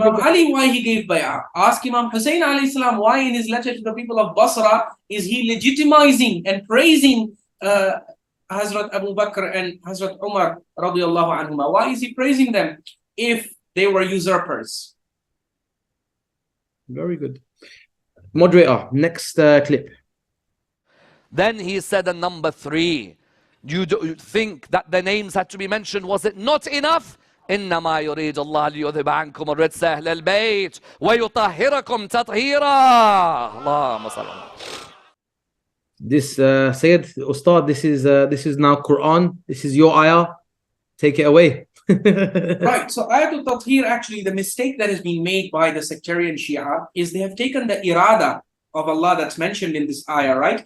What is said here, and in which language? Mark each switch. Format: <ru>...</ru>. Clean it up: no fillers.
<en>Imam Ali why he gave bay'ah. Ask Imam Hussein alayhi salam why in his letter to the people of Basra is he legitimizing and praising Hazrat Abu Bakr and Hazrat Umar radiallahu anhuma. Why is he praising them if they were usurpers? Very good. Moderator, next clip. Then he said in number 3, you think that the names had to be mentioned? Was it not enough?</en> <ar>إنما يريد الله ليذهب عنكم الرجس أهل البيت ويطهركم تطهيرا. اللهم صل على.</ar> <en>This Sayyid Ustad, this is now Quran. This is your ayah. Take it away. Right. So Ayatul Tathir, actually, the mistake that has been made by the sectarian Shia is they have taken the irada of Allah that's mentioned in this ayah, right?</en>